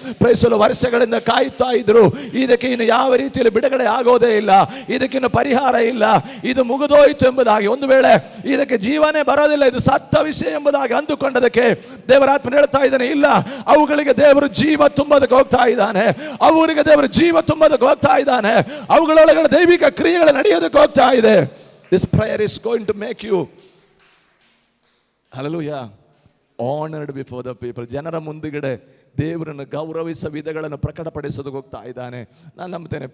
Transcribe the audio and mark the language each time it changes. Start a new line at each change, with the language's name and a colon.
Kannada: Price ವರ್ಷಗಳಿಂದ ಕಾಯ್ತಾ ಇದ್ರು, ಇದಕ್ಕೆ ಇನ್ನು ಯಾವ ರೀತಿಯಲ್ಲಿ ಬಿಡುಗಡೆ ಆಗೋದೇ ಇಲ್ಲ, ಇದಕ್ಕಿನ್ನು ಪರಿಹಾರ ಇಲ್ಲ, ಇದು ಮುಗಿದೋಯ್ತು ಎಂಬುದಾಗಿ, ಒಂದು ವೇಳೆ ಇದಕ್ಕೆ ಜೀವನೇ ಬರೋದಿಲ್ಲ, ಇದು ಸತ್ತ ವಿಷಯ ಎಂಬುದಾಗಿ ಅಂದುಕೊಂಡದಕ್ಕೆ ದೇವರಾತ್ಮ ಹೇಳ್ತಾ ಇದ್ದಾನೆ, ಇಲ್ಲ, ಅವುಗಳಿಗೆ ದೇವರು ಜೀವ ತುಂಬೋದಕ್ಕೆ ಹೋಗ್ತಾ ಇದ್ದಾನೆ. ಅವುಗಳಿಗೆ ದೇವರು ಜೀವ ತುಂಬೋದಕ್ಕೆ ಹೋಗ್ತಾ ಇದ್ದಾನೆ. ಅವುಗಳೊಳಗಡೆ ದೈವಿಕ ಕ್ರಿಯೆಗಳು ನಡೆಯೋದಕ್ಕೆ ಹೋಗ್ತಾ ಇದೆ.
English: This prayer is going to make you, hallelujah, honored before the people.
Kannada: ಜನರ ಮುಂದುಗಡೆ ದೇವರನ್ನು ಗೌರವಿಸುವ ವಿಧಗಳನ್ನು ಪ್ರಕಟಪಡಿಸೋದಕ್ಕೆ ಹೋಗ್ತಾ ಇದ್ದಾನೆ. ನಾನು ನಂಬ್ತೇನೆ.